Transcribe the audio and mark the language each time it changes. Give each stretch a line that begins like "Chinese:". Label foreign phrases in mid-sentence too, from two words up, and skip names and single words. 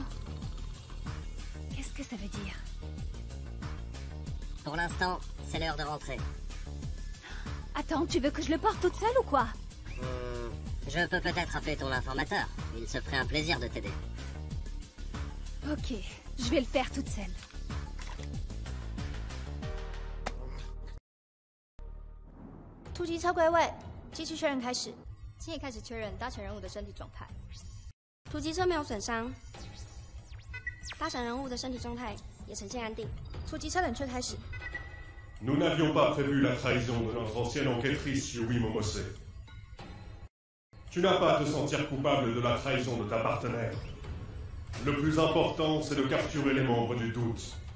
French: Qu'est-ce que ça veut dire? Pour l'instant, c'est l'heure de rentrer. Attends, tu veux que je le porte toute seule ou quoi? Je peux peut-être appeler ton informateur. Il se ferait un plaisir de t'aider. Ok, je vais le faire toute seule.
Chinese: 突击车归位，机器确认开始。请也开始确认搭乘人物的身体状态。突击车没有损伤，搭乘人物的身体状态也呈现安定。突击车冷却开始。
French: Nous n'avions pas prévu la trahison de notre ancienne enquêtrice Yui Momose. Tu n'as pas à te sentir coupable de la trahison de ta partenaire. Le plus important, c'est de capturer les membres du doute.